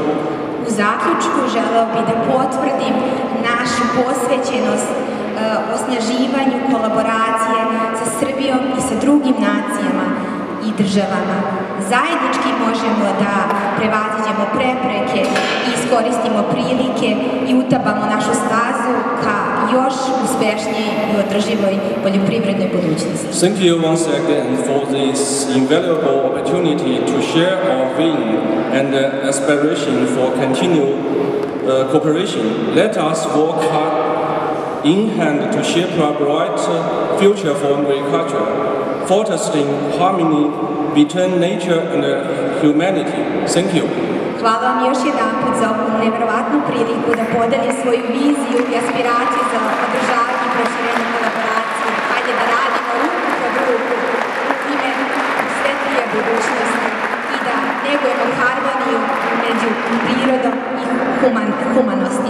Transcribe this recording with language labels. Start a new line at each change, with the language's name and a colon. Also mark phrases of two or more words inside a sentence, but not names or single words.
Serbian: U zaključku želeo bih da potvrdim našu posvećenost osnaživanju kolaboracije sa Srbijom i sa drugim nacijama i državama. Zajednički možemo da prevaziđemo prepreke i iskoristimo prilike i utabamo našu stazu ka još uspešnijoj i održivoj poljoprivrednoj budućnosti.
English: Thank you once again for this invaluable opportunity to share our vision and aspiration for continued cooperation. Let us work hard in hand to shape a bright future for agriculture, fostering harmony between nature and humanity. Thank you.
Serbian: Hvala vam još jedanput za ovu nevjerovatnu priliku da podelim svoju viziju i aspiraciju za održavanje i proširenje kolaboracije. Hajde da radimo ruku pod ruku u ime svetlije budućnosti i da negujemo harmoniju među prirodom i humanosti.